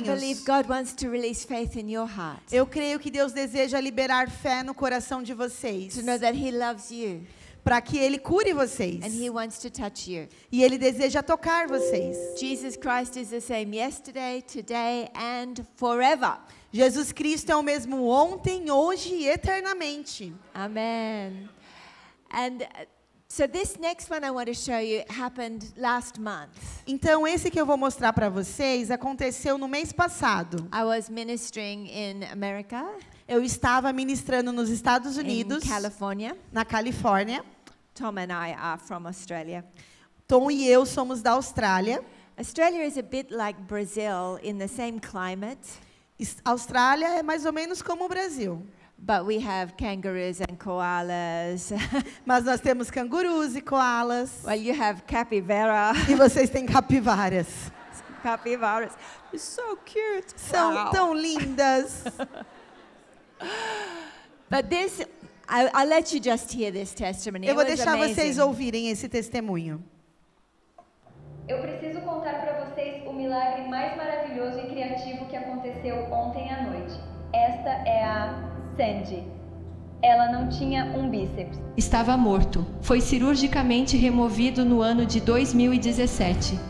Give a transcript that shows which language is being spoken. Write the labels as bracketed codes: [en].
[en] believe God wants to release faith in your heart, [pt] eu creio que Deus deseja liberar fé no coração de vocês, [en] to know that He loves you [pt] para que Ele cure vocês. [en] and He wants to touch you. [pt] E Ele deseja tocar vocês. [en] Jesus Christ is the same yesterday, today, and forever. [pt] Jesus Cristo é o mesmo ontem, hoje e eternamente. [en] Amen. And so this next one I want to show you happened last month. [pt] Então, esse que eu vou mostrar para vocês aconteceu no mês passado. [en] I was ministering in America, [pt] Eu estava ministrando nos Estados [en] in [pt] Unidos, [en] California. [pt] na Califórnia. [en] Tom and I are from Australia. [pt] Tom e eu somos da Austrália. [en] Australia is a bit like Brazil in the same climate, [pt] Austrália é mais ou menos como o Brasil. [en] but we have kangaroos and koalas. [pt] Mas nós temos cangurus e koalas. [en] Well, you have capybara. [pt] E vocês têm capivaras. [en] Capybaras. It's so cute. [pt] São [en] Wow. [pt] tão lindas. [en] But this, I'll let you just hear this testimony. [pt] Eu vou [en] It was [pt] deixar vocês [en] amazing. [pt] ouvirem esse testemunho. Eu preciso contar para vocês o milagre mais maravilhoso e criativo que aconteceu ontem à noite. Esta é a Sandy. Ela não tinha um bíceps. Estava morto. Foi cirurgicamente removido no ano de 2017.